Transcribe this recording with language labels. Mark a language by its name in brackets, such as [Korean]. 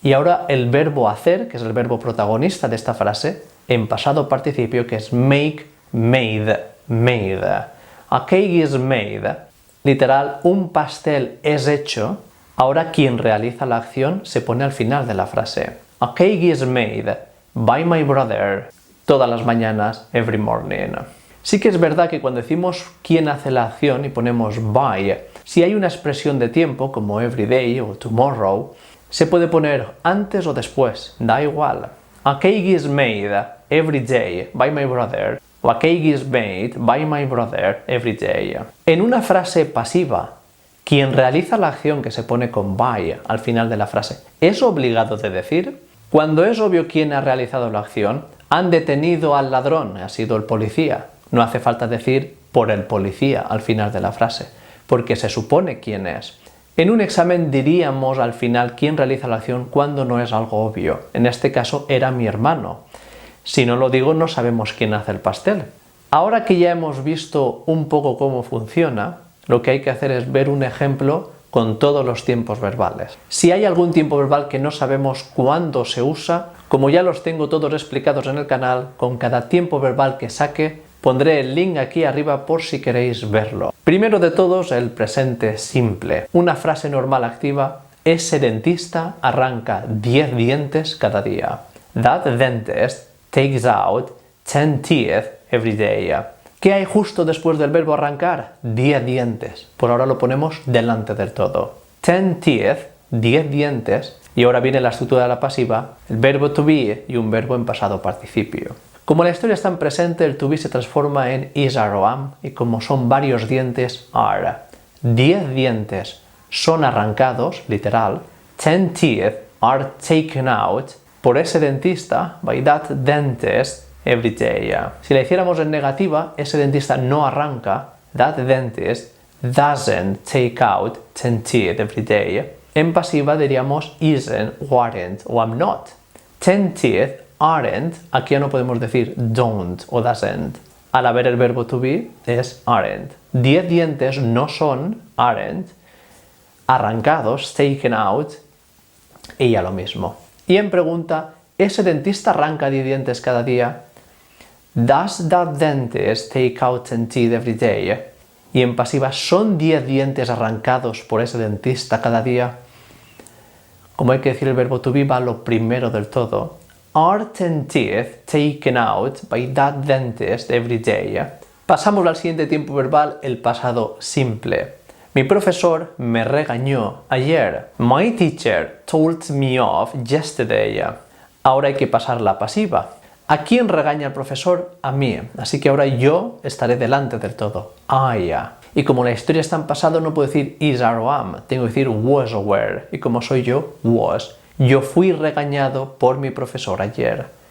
[Spanish] Y ahora el verbo hacer, que es el verbo protagonista de esta frase, en pasado participio, que es [English] make, made, made. A cake is made, [Spanish] literal, un pastel es hecho. Ahora quien realiza la acción se pone al final de la frase. [English] A cake is made by my brother, [Spanish] todas las mañanas, [English] every morning. [Spanish] Sí que es verdad que cuando decimos quién hace la acción y ponemos by, si hay una expresión de tiempo como [English] every day [Spanish] o tomorrow, se puede poner antes o después, da igual. [English] A cake is made every day by my brother, o a cake is made by my brother every day. [Spanish] En una frase pasiva, quien realiza la acción que se pone con by al final de la frase, ¿es obligado de decir? Cuando es obvio quién ha realizado la acción, han detenido al ladrón, ha sido el policía. No hace falta decir por el policía al final de la frase, porque se supone quién es. En un examen diríamos al final quién realiza la acción cuando no es algo obvio. En este caso era mi hermano. Si no lo digo, no sabemos quién hace el pastel. Ahora que ya hemos visto un poco cómo funciona, lo que hay que hacer es ver un ejemplo con todos los tiempos verbales. Si hay algún tiempo verbal que no sabemos cuándo se usa, como ya los tengo todos explicados en el canal, con cada tiempo verbal que saque, pondré el link aquí arriba por si queréis verlo. Primero de todos, el presente simple. Una frase normal activa, ese dentista arranca 10 dientes cada día. [English] That dentist takes out 10 teeth every day. [Spanish] ¿Qué hay justo después del verbo arrancar? 10 dientes. Por ahora lo ponemos delante del todo. [English] 10 teeth, [Spanish] 10 dientes. Y ahora viene la estructura de la pasiva, el verbo to be y un verbo en pasado participio. Como la historia está en presente, el to be se transforma en [English] is, are, or am, [Spanish] y como son varios dientes, are. 10 dientes son arrancados, literal. [English] 10 teeth are taken out [Spanish] por ese dentista, [English] by that dentist, every day. [Spanish] Si la hiciéramos en negativa, ese dentista no arranca, [English] that dentist doesn't take out 10 teeth every day. [Spanish] En pasiva diríamos [English] isn't, weren't [Spanish] o [English] am not. 10 teeth aren't, [Spanish] aquí ya no podemos decir [English] don't o doesn't. [Spanish] Al haber el verbo to be es [English] aren't. [Spanish] 10 dientes no son, aren't, arrancados, [English] taken out, [Spanish] y ya lo mismo. Y en pregunta, ¿ese dentista arranca 10 dientes cada día? [English] Does that dentist take out 10 teeth every day? [Spanish] Y en pasiva, ¿son 10 dientes arrancados por ese dentista cada día? Como hay que decir el verbo to be, va lo primero del todo. [English] Are 10 teeth taken out by that dentist every day? [Spanish] Pasamos al siguiente tiempo verbal, el pasado simple. Mi profesor me regañó ayer. [English] My teacher told me off yesterday. [Spanish] Ahora hay que pasar la pasiva. ¿A quién regaña el profesor? A mí. Así que ahora yo estaré delante del todo. I. Y como la historia está en pasado, no puedo decir [English] is, are, or am. [Spanish] Tengo que decir [English] was or were. [Spanish] Y como soy yo, was. Yo fui regañado por mi profesor ayer.